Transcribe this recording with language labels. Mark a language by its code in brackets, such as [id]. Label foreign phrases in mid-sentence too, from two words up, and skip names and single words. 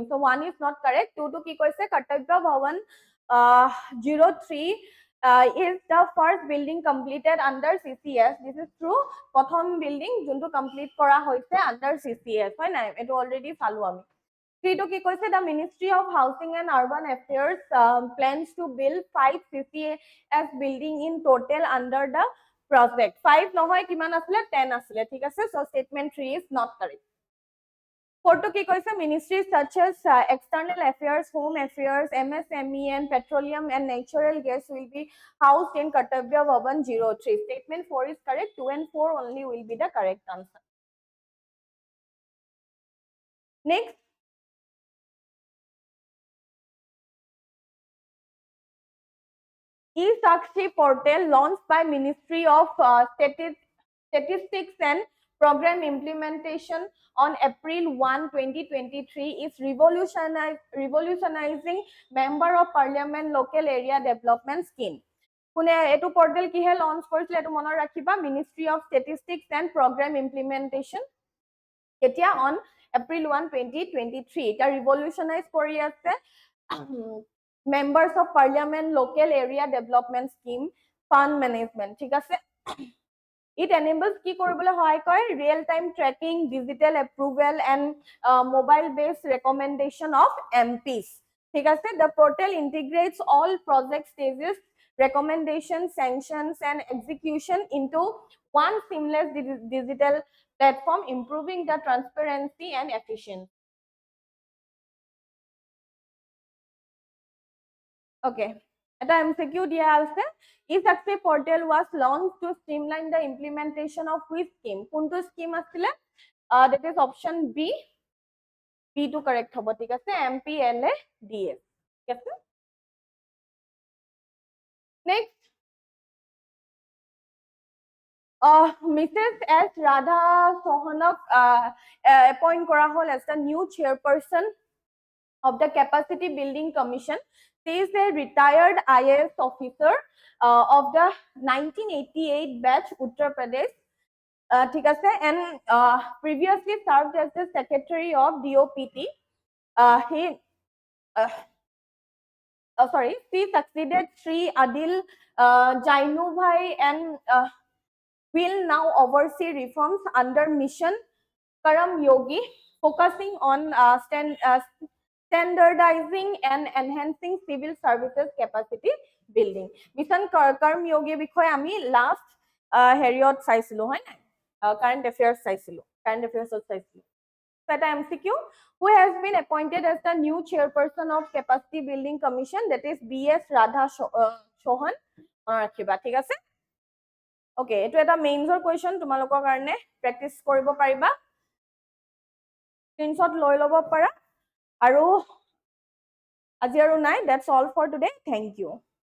[en] So 1 is not correct. 2 [as] টো কি কৈছে [en] Kartavya Bhavan 03 is the first building completed under CCS. This is true. [as] Prothom building junto complete kora hoise under CCS. হয় নে, এইটো already চালোঁ আমি. [en] 3 [as] টো কি কৈছে [en] the Ministry of Housing and Urban Affairs plans to build 5 CCS building in total under the project. [as] 5 নহয় কিমান আসলে 10 আসলে, ঠিক আছে? [en] So statement 3 is not correct. 4 [as] টো কি কৈছে [en] ministries such as External Affairs, Home Affairs, MSME and Petroleum and Natural Gas will be housed in Kartavya Bhavan 03. Statement 4 is correct. 2 and 4 only will be the correct answer. Next, e-Sakshi portal launched by Ministry of Statistics and Program Implementation on April 1, 2023 is revolutionizing Member of Parliament Local Area Development Scheme. [as] কোনে এটো পোর্টাল কিহে লঞ্চ কৰিছিল এটো মনত ৰাখিবা মিনিষ্ট্ৰি অফ ষ্টেটিষ্টিক্স এণ্ড প্ৰগ্ৰাম ইমপ্লিমেন্টেশ্যন কেতিয়া [en] on April [as] 1 2023 এটা ৰিভলিউশনাইজ কৰি আছে members of parliament local area development scheme fund [en] management [as] ঠিক আছে [en] it enables [as] কি কৰিবলৈ সহায় কৰে [en] real time tracking digital approval and mobile based recommendation of MPs [as] ঠিক আছে [en] the portal integrates all project stages recommendation sanctions and execution into one seamless digital platform improving the transparency and efficiency. Okay, [as] এটা MCQ দিয়া আছে [en] e-Sakshi portal was launched to streamline the implementation of which scheme [as] কোনটো scheme আছিলে [en] that is option B to correct হ'ব [as] ঠিক আছে [en] MPLADS [as] ঠিক আছে [en] next Mrs. S. Radha Sohanok appoint [as] কৰা হ'ল [en] as the new chairperson of the Capacity Building Commission. She is a retired IAS officer of the 1988 batch Uttar Pradesh. [as] ঠিক আছে [en] and previously served as the secretary of DOPT. She succeeded Sri Adil Jainubhai and will now oversee reforms under Mission Karam Yogi, focusing on standardizing and enhancing civil services capacity building. [as] Mission Karam Yogi বিষয়ে আমি last হেৰিয়ত চাইছিলো হয় নাই [en] current affairs [as] চাইছিলো [en] current affairs [as] চাইছিলো so এটা MCQ [en] who has been appointed as the new chairperson of capacity building commission that is BS Radha Sohan [as] ৰাখিবা ঠিক আছে Okay, এটো এটা [en] mains question [as] তোমালোকৰ কাৰণে প্ৰেক্টিস কৰিব পাৰিবা স্ক্ৰিনশ্বট লৈ ল'ব পাৰা আৰু আজি আৰু নাই [en] that's all for today thank you